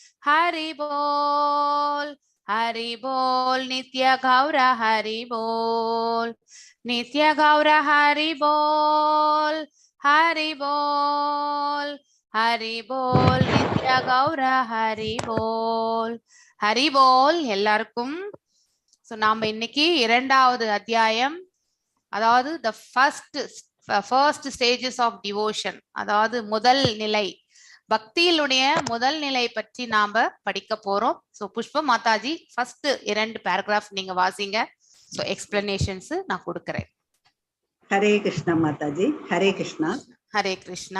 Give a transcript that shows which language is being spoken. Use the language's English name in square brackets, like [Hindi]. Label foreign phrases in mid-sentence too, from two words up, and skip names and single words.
[Hindi] नित्य गौर हरि बोल नित्य गौर हरि बोल नित्य गौर हरि बोल [Tamil] எல்லாருக்கும் சோ நாம இன்னைக்கு இரண்டாவது அத்தியாயம் அதாவது the [English] first stages of devotion [Tamil] அதாவது முதல் நிலை பக்தியிலுடைய முதல் நிலை பற்றி நாம படிக்க போறோம். சோ புஷ்ப மாதாஜி [English] first 2 paragraph [Tamil] நீங்க வாசிங்க. சோ எக்ஸ்பிளனேஷன்ஸ் நான் கொடுக்கிறேன். ஹரே கிருஷ்ணா மாதாஜி. ஹரே கிருஷ்ணா.